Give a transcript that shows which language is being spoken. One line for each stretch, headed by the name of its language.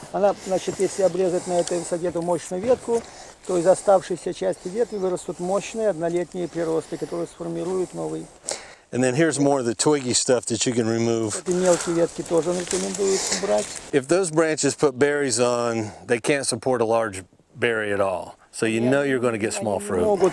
Russian: Она, значит, если обрезать на этой высоте эту мощную ветку, то из оставшейся части ветви вырастут мощные однолетние приросты, которые сформируют новый.
English: And then here's more of the twiggy stuff that you can remove.
Russian: Эти мелкие ветки тоже рекомендуют убрать.
English: If those branches put berries on, they can't support a large berry at all. So you know you're going to get small fruit.